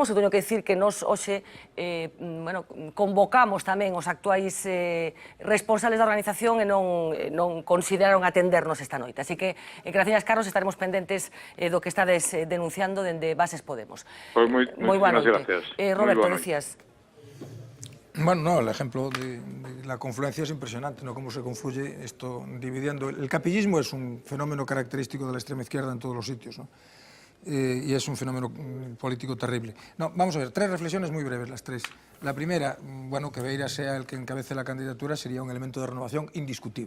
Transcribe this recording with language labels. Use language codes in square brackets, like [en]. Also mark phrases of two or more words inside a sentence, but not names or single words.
[gl] Eu teño que dicir que nos hoxe convocamos tamén os actuais responsables da organización e non consideraron atendernos esta noite. Así que, gracias, Carlos, estaremos pendentes do que estades denunciando dende Bases Podemos. Moi boa noite. Roberto, decías... [es] Bueno, no, el ejemplo de la confluencia es impresionante, ¿no? Cómo se confluye esto dividiendo. El capillismo es un fenómeno característico de la extrema izquierda en todos los sitios, ¿no? Y es un fenómeno político terrible. No, vamos a ver, 3 reflexiones muy breves, las 3. La primera, bueno, que Beiras sea el que encabece la candidatura sería un elemento de renovación indiscutible.